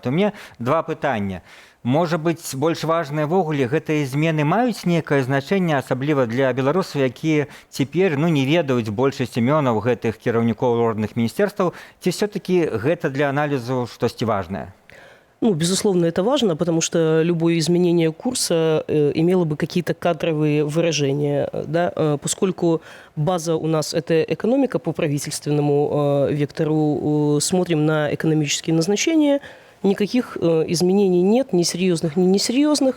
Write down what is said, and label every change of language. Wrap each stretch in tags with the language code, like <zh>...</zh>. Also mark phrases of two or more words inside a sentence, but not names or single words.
<be>У мяне 2 пытання. Можа быць, больш важныя ввогуле гэтыя змены маюць нейкае значэнне, асабліва для беларусаў, якія цяпер не ведаюць большасць імёнаў гэтых кіраўнікоў розных міністэрстваў, ці все-таки гэта для аналізу штосьці важнае?</be> <ru>Ну, безусловно, это важно, потому что любое изменение курса имело бы какие-то кадровые выражения, да? Поскольку база у нас – это экономика по правительственному вектору, смотрим на экономические назначения, никаких изменений нет, ни серьезных, ни несерьезных.</ru>